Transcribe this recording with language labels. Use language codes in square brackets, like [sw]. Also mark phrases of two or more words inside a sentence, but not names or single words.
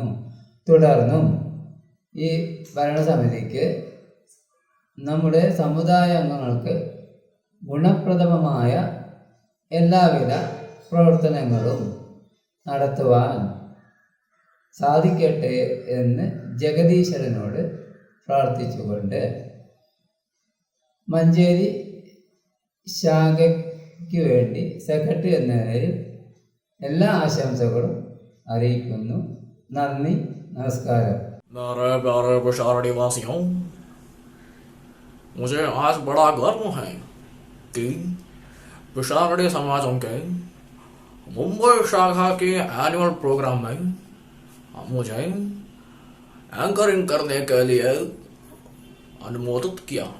[ml] തുടർന്നും ഈ ഭരണസമിതിക്ക് നമ്മുടെ സമുദായ അംഗങ്ങൾക്ക് ഗുണപ്രദമായ എല്ലാവിധ പ്രവർത്തനങ്ങളും നടത്തുവാൻ സാധിക്കട്ടെ എന്ന് ജഗദീശ്വരനോട് പ്രാർത്ഥിച്ചുകൊണ്ട് മഞ്ചേരി ശാഖയ്ക്ക് വേണ്ടി സെക്രട്ടറി എന്ന നിലയിൽ എല്ലാ ആശംസകളും അറിയിക്കുന്നു. നന്ദി, നമസ്കാരം. [hi] मेरे प्यारे पिशारडी वासियों, मुझे आज बड़ा गर्व है कि पिशारडी समाजों के मुंबई शाखा के [en] annual program [hi] में मुझे एंकरिंग करने के लिए अनुमोदित किया.